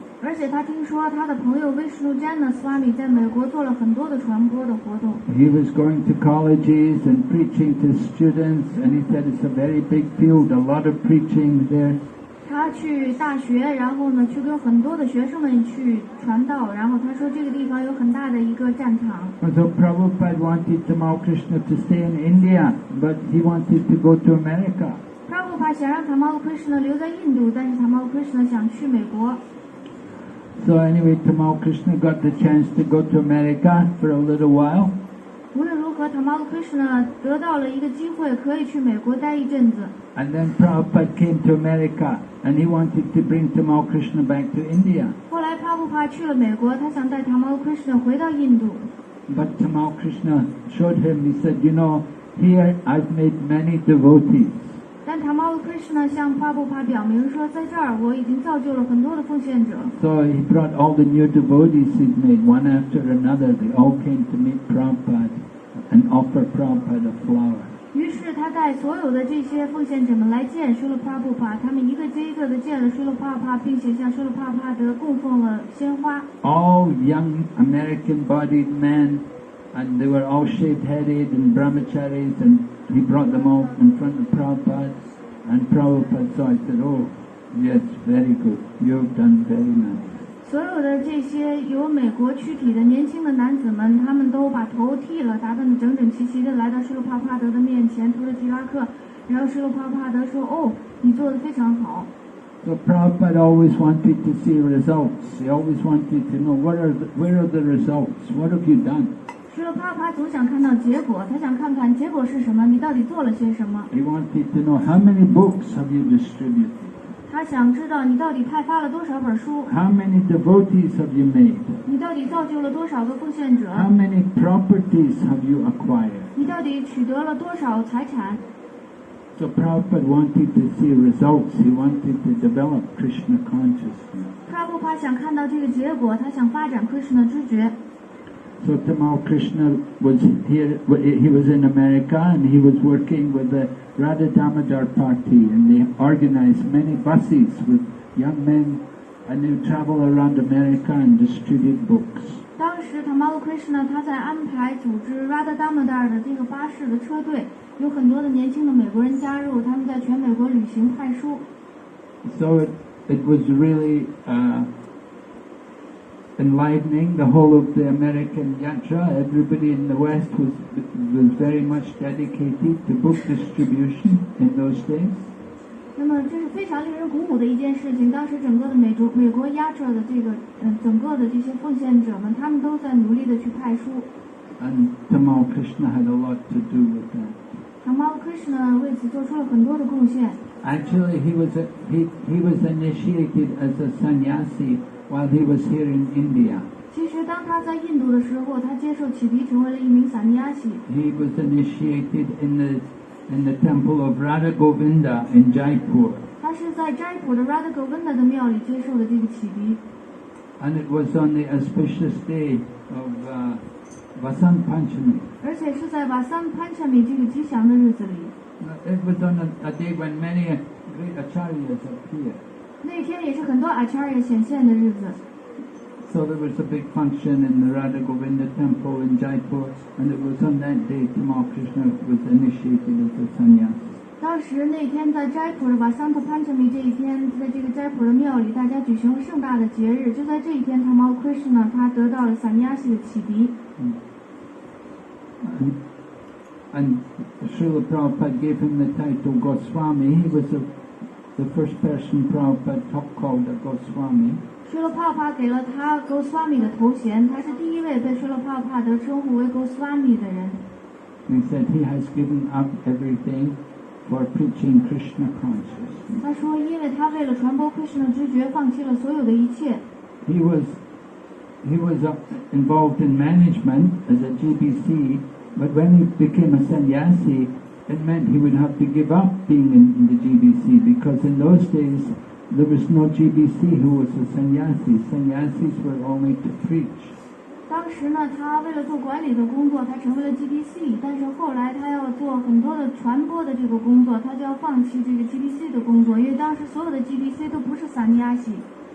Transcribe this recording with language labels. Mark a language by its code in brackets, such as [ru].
[zh] 而且他听说他的朋友 Vishnu Jana Swami 在美国做了很多的传播的活动。 [en] He was going to colleges and preaching to students, and he said it's a very big field, a lot of preaching there. [zh] 他去大学，然后呢，去跟很多的学生们去传道，然后他说这个地方有很大的一个战场。 [en] So Prabhupada wanted Tamal Krishna to stay in India, but he wanted to go to America. [zh] Prabhupada 想让 Tamal Krishna 留在印度，但是 Tamal Krishna 想去美国。 [en] So anyway, Tamal Krishna got the chance to go to America for a little while. [zh] 无论如何 Tamal Krishna 得到了一个机会，可以去美国待一阵子。 [en] And then Prabhupada came to America, and he wanted to bring Tamal Krishna back to India. [zh] 后来 Prabhupada 去了美国，他想带 Tamal Krishna 回到印度。 [en] But Tamal Krishna showed him, he said, you know, here I've made many devotees. [zh] 但 Tamal Krishna 向 Prabhupada 表明说，在这儿我已经造就了很多的奉献者。 [en] So he brought all the new devotees he'd made, one after another. They all came to meet Prabhupada and offer Prabhupada a flower. [zh] 于是他带所有的这些奉献者们来见Srila Prabhupada，他们一个接一个的见了Srila Prabhupada，并且向Srila Prabhupada供奉了鲜花。 [en] All young American-bodied men, and they were all shaved-headed and brahmacharis, and he brought them all in front of Prabhupada, and Prabhupada saw it and said, oh, yes, very good, you've done very nice. [zh] 所有的这些有美国躯体的年轻的男子们，他们都把头剃了，打扮得整整齐齐的来到Srila Prabhupada的面前，涂了提拉克，然后Srila Prabhupada说：“哦，你做得非常好。” [en] So Prabhupada always wanted to see results. He always wanted to know where are the results? What have you done? [zh] Srila Prabhupada 总想看到结果，他想看看结果是什么，你到底做了些什么。 [en] He wanted to know how many books have you distributed? [zh] 他想知道你到底派发了多少本书。 [en] How many devotees have you made? [zh] 你到底造就了多少个奉献者？ [en] How many properties have you acquired? [zh] 你到底取得了多少财产？ [en] So Prabhupada wanted to see results. He wanted to develop Krishna consciousness. [zh] Prabhupada 想看到这个结果，他想发展 Krishna 知觉。 [en] So Tamal Krishna was here, he was in America, and he was working with the Radha Damodar party, and they organized many buses with young men, and they would travel around America and distribute books. [zh] 当时 Tamal Krishna 他在安排组织 Radha Damodar 的这个巴士的车队，有很多的年轻的美国人加入，他们在全美国旅行派书。 [en] So it was really enlivening the whole of the American yatra. Everybody in the West was very much dedicated to book distribution in those days. [zh] 那么这是非常令人鼓舞的一件事情。当时整个的美国 yatra 的这个整个的这些奉献者们，他们都在努力的去派书。 [en] And Tamal Krishna had a lot to do with that. [zh] Tamal Krishna 为此做出了很多的贡献。 [en] Actually, he was initiated as a sannyasi while he was here in India. [zh] 其实当他在印度的时候，他接受启迪，成为了一名萨尼亚西。 [en] He was initiated in the temple of Radha Govinda in Jaipur. [zh] 他是在斋普的 Radha Govinda 的庙里接受的这个启迪。 [en] And it was on the auspicious day of Vasant Panchami. [zh] 而且是在瓦桑潘恰米这个吉祥的日子里。 [en] It was on a day when many great acharyas appeared. [zh] 那天也是很多 acharya 显现的日子。 [en] So there was a big function in the Radha Govinda temple in Jaipur, and it was on that day Tamal Krishna was initiated as a sannyasi. [zh] 当时那天在斋普的瓦桑特潘恰米这一天，在这个斋普的庙里，大家举行了盛大的节日。就在这一天，Tamal Krishna 他得到了萨尼亚西的启迪。 [en] And Srila Prabhupada gave him the title Goswami. He was the first person Prabhupada called a Goswami. [zh] Srila Prabhupada 给了他 Goswami 的头衔，他是第一位被 Srila Prabhupada 称呼为 Goswami 的人。 [en] He said he has given up everything for preaching Krishna consciousness. [zh] 他说，因为他为了传播 Krishna 知觉，放弃了所有的一切。 [en] He was involved in management as a GBC, but when he became a sannyasi, it meant he would have to give up being in the GBC, because in those days there was no GBC who was a sannyasi. Sannyasis were only to preach. [zh] 当时呢，他为了做管理的工作，他成为了 GBC， 但是后来他要做很多的传播的这个工作，他就要放弃这个 GBC 的工作，因为当时所有的 GBC 都不是sannyasi。